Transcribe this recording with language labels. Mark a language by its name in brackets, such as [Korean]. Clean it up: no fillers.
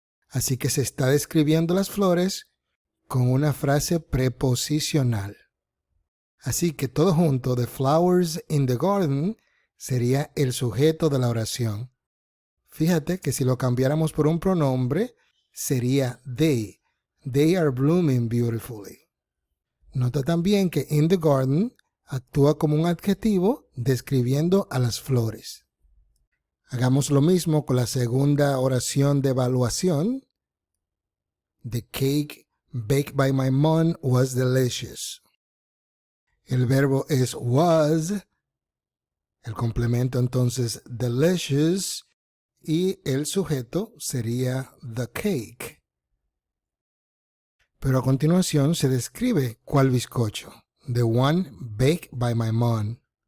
[Spanish] Así que se está describiendo las flores con una frase preposicional. Así que todo junto, [English] the flowers in the garden [Spanish] sería el sujeto de la oración. Fíjate que si lo cambiáramos por un pronombre, sería they. [English] They are blooming beautifully. [Spanish] Nota también que [English] in the garden [Spanish] actúa como un adjetivo describiendo a las flores. Hagamos lo mismo con la segunda oración de evaluación. [English] The cake baked by my mom was delicious. [Spanish] El verbo es was, el complemento entonces delicious y el sujeto sería [English] the cake. [Spanish] Pero a continuación se describe cuál bizcocho, [English] the one baked by my mom.